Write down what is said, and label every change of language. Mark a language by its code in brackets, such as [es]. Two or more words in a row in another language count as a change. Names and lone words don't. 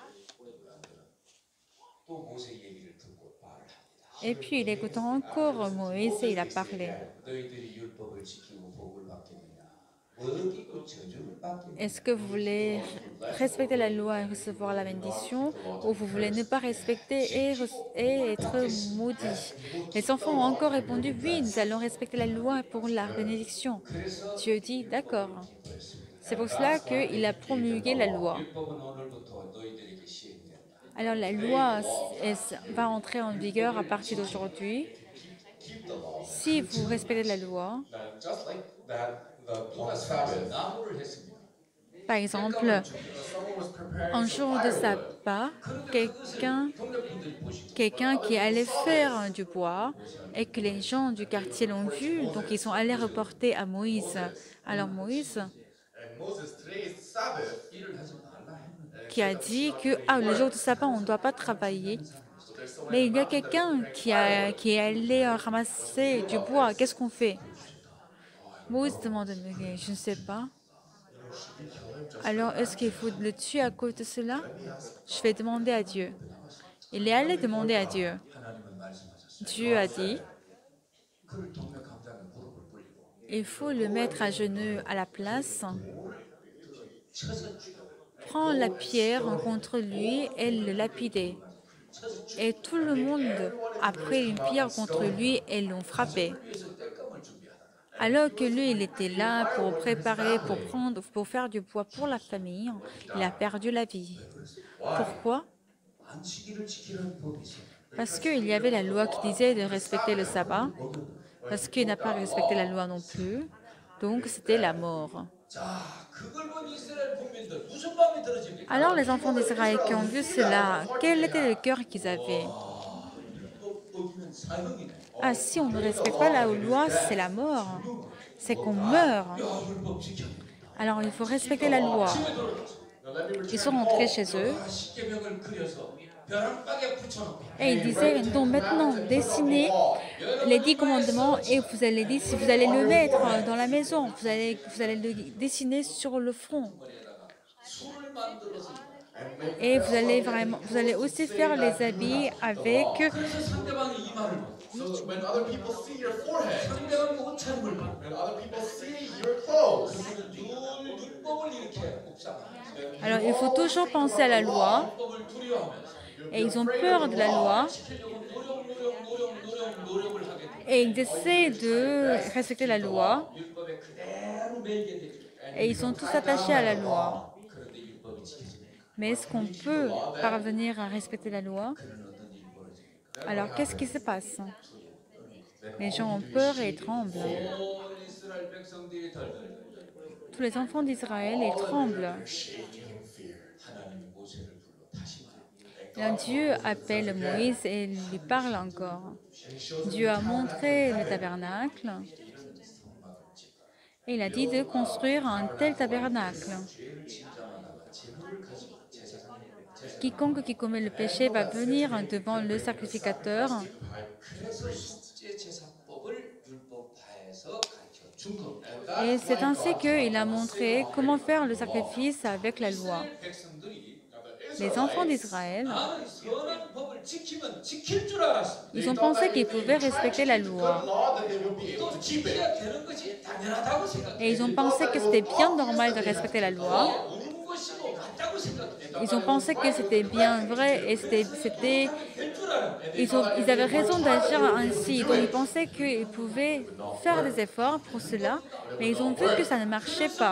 [ko] 또 모세 얘기를 듣고 말을 합니다. [fr] Et puis il écoute encore Moïse et il a parlé. [ko] 너희들이 율법을 지키고 복을 받겠느냐? 어기고 저주를 받겠느냐? [fr] Est-ce que vous voulez respecter la loi et recevoir la bénédiction ou vous voulez ne pas respecter et être maudit? Les enfants ont encore répondu, oui, nous allons respecter la loi pour la bénédiction. Dieu dit, d'accord. C'est pour cela qu'il a promulgué la loi. 율법은 오늘부터 너희들에게 시행된다. Alors la loi va entrer en vigueur à partir d'aujourd'hui. Si vous respectez la loi, [en] Now, just like that, on the Sabbath, [ko] 나무를 했습니다. [fr] par exemple, [en] someone was preparing [fr] un [en] some [fr] jour de [en] firewood. [fr] sabbat, quelqu'un [ko] 동네 분들이 보시고 [fr] qui allait faire du bois et que les gens du quartier l'ont vu, donc ils sont allés reporter à Moïse. Alors Moïse, [en] And Moses, today is the Sabbath. [ko] 일을 하지 말라 했는데 [fr] qui a dit que le jour de sabbat, on ne doit pas travailler. [en] So there's someone [fr] Mais il y a quelqu'un qui est allé ramasser du bois. Qu'est-ce qu'on fait? Moïse demande, mais je ne sais pas. Alors, est-ce qu'il faut le tuer à cause de cela? Je vais demander à Dieu. Il est allé demander à Dieu. [ko] 하나님은 말씀하셨어요. [fr] Dieu a dit, [ko] 그를 동네 광장에 무릎을 꿇리고 [fr] il faut le mettre à genoux à la place. [ko] 쳐서 죽여. [fr] Prends la pierre contre lui et le lapider. Et tout le monde a pris une pierre contre lui et l'ont frappé. [ko] 위해서 뗄감을 준비하다가 [fr] Alors que lui, il était là pour préparer, pour faire du bois pour la famille, il a perdu la vie. Pourquoi? [ko] 안식일을 지키라는 법이 있어요. [fr] Parce qu'il y avait la loi qui disait de respecter le sabbat, parce qu'il n'a pas respecté la loi non plus, donc c'était la mort. [ko] 자, 그걸 본 이스라엘 국민들 무슨 마음이 들어집니까? [fr] Alors les enfants d'Israël qui ont vu cela, quel était le cœur qu'ils avaient? [ko] 어기는 사형이네. [fr] Ah, si on ne respecte pas la loi, c'est la mort. C'est qu'on meurt. [ko] 야, 율법 지켜야 된다. [fr] Alors il faut respecter la loi. Ils sont rentrés chez eux [ko] 십계명을 그려서 벼랑박에 붙여놓고 [fr] et ils disaient, donc maintenant, dessinez les 10 commandements et vous allez le mettre dans la maison, vous allez le dessiner sur le front. [ko] 술을 만들어서 [fr] Et vous allez aussi faire les habits avec. [ko] 그래서 상대방이 이마를 봐. [en] So when other people see your forehead, [ko] 상대방이 옷차림을 봐. [en] when other people see your clothes, [ko] 늘 율법을 이렇게 묵상하면서 [fr] Alors il faut toujours penser à la loi [ko] 율법을 두려워하면서 [fr] et ils ont peur de la loi [ko] 지키려고 노력을 하게 돼. [fr] et ils essaient de respecter la loi [ko] 율법에 그대로 매이게 되죠. [fr] et ils sont tous attachés à la loi. [ko] 그런데 율법이 지켜집니까? [fr] Mais est-ce qu'on peut parvenir à respecter la loi? [ko] 그런 어떤 일이 벌어집니까? [fr] Alors qu'est-ce qui se passe? Les gens ont peur et tremblent. [ko] 온 이스라엘 백성들이 덜덜 [fr] Tous les enfants d'Israël, ils tremblent. [en] shaking in fear. [ko] 하나님이 모세를 불러 다시 [fr] Et un Dieu appelle Moïse et lui parle encore. Dieu a montré le tabernacle et il a dit de construire un tel tabernacle. [ko] 죄를 진정하다가 재물을 가지고 제사장에게 [fr] quiconque qui commet le péché va venir devant le sacrificateur. [ko] 그래서 속죄 제사법을 율법화해서 가르쳐 준 겁니다. [en] And [fr] Et [en] that's [fr] c'est [en] why [fr] ainsi [en] God [fr] qu'il a [en] taught [fr] montré [en] us [fr] comment faire le [en] the law. [fr] sacrifice avec la loi. [ko] 이스라엘 백성들이 [fr] Les enfants [en] Israelites, [fr] d'Israël, [ko] 나는 선한 법을 지키면 지킬 줄 알았습니다. [fr] ils ont pensé qu'ils pouvaient respecter la loi. [en] law that they will be able [ko] 또 [en] to keep it. [ko] 지켜야 되는 것이 당연하다고 생각해요. [fr] Et ils ont pensé que c'était bien normal de respecter la loi. [ko] 옳은 것이고 맞다고 생각해요. [fr] Ils ont pensé que c'était bien vrai et [ko] 될줄 알아요. [fr] ils avaient raison d'agir ainsi. Donc ils pensaient qu'ils pouvaient faire des efforts pour cela, mais ils ont vu que ça ne marchait pas.